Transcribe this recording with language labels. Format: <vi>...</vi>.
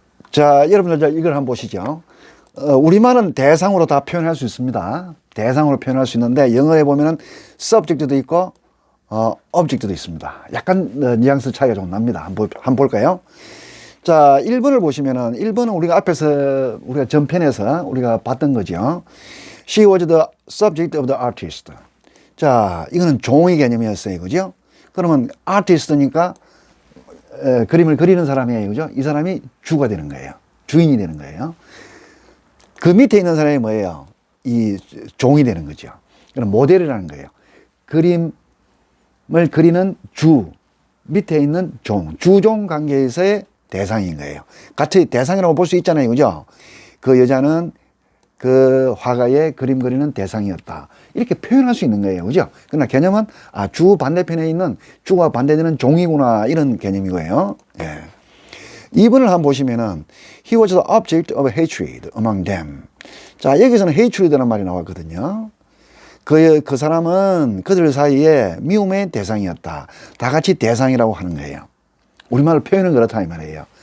<ko>자, 여러분들 이걸 한번 보시죠. 우리말은 대상으로 다 표현할 수 있습니다. 대상으로 표현할 수 있는데 영어에 보면은 subject도 있고 object도 있습니다. 약간 뉘앙스 차이가 좀 납니다. 한번 볼까요? 자, 1번을 보시면은 1번은 우리가 앞에서 우리가 전편에서 우리가 봤던 거죠.</ko> <en>She was the subject of the artist.</en> <ko>자, 이거는 종의 개념이었어요. 그죠? 그러면 artist니까 그림을 그리는 사람이에요. 그죠? 이 사람이 주가 되는 거예요. 주인이 되는 거예요. 그 밑에 있는 사람이 뭐예요? 이 종이 되는 거죠. 그럼 모델이라는 거예요. 그림을 그리는 주, 밑에 있는 종, 주종 관계에서의 대상인 거예요. 같이 대상이라고 볼 수 있잖아요. 그죠? 그 여자는 그 화가의 그림 그리는 대상이었다. 이렇게 표현할 수 있는 거예요. 그죠? 그러나 개념은, 주 반대편에 있는 주가 반대되는 종이구나. 이런 개념이고요. 예. 2번을 한번 보시면은,</ko> <en>he was the object of hatred among them.</en> <ko>자, 여기서는 hatred라는 말이 나왔거든요. 그 사람은 그들 사이에 미움의 대상이었다. 다 같이 대상이라고 하는 거예요. 우리말로 표현은 그렇다 이 말이에요.</ko>